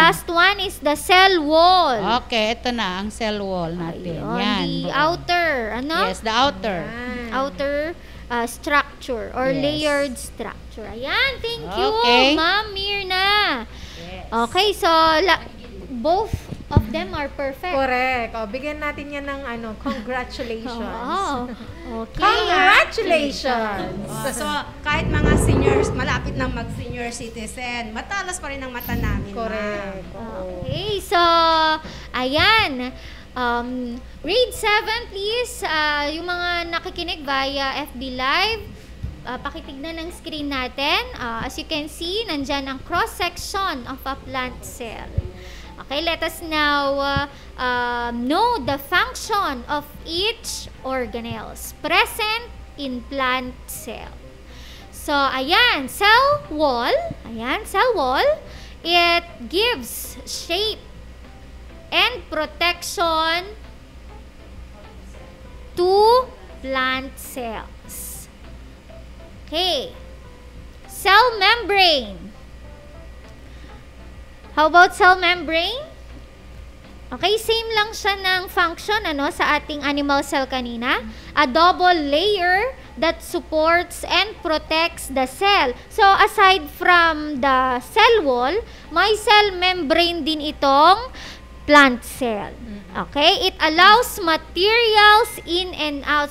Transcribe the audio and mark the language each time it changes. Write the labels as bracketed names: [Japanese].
[English] last one is the cell wall. [Filipino] Okay, ito na ang cell wall natin. Ayun, Yan. [English] the [Filipino] buo. [English] outer, ano? Yes, the outer. Outer structure or Yes. layered structure. Ayan, thank you, Okay. Ma'am Mirna. Okay, so both of them are perfect. [Filipino] Correct. O, bigyan natin yan ng congratulations. [English] Oh, okay. Congratulations! [Filipino] So, kahit mga seniors, malapit nang mag-senior citizen, matalas pa rin ang mata namin. [English] Correct. Okay, so Ayan. Grade 7, please. [Filipino] Yung mga nakikinig via FB Live, pakitignan ng screen natin. [English] As you can see, [Filipino] nandyan ang [English] cross-section of a plant cell. Okay, let us now know the function of each organelles present in plant cell. So, ayan, cell wall. Ayan, cell wall. It gives shape and protection to plant cells. Okay. Cell membrane. How about cell membrane? [Filipino] Okay, same lang siya ng function sa ating animal cell kanina. [English] A double layer that supports and protects the cell. So, aside from the cell wall, may cell membrane din itong plant cell. Okay? It allows materials in and out.